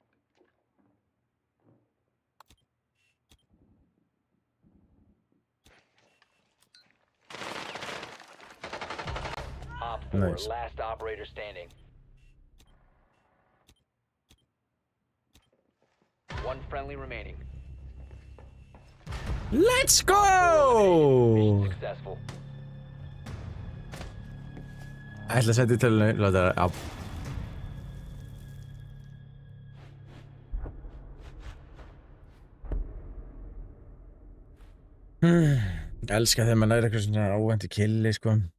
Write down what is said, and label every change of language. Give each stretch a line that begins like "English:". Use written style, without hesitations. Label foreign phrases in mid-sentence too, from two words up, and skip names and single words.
English: Op 4, Nice. last operator standing. One friendly remaining. Let's go! Mission successful.
Icelandic: Ætla að setja í tölunni, láta það á. Elska þegar maður næri eitthvað svona óvæntu killi, sko.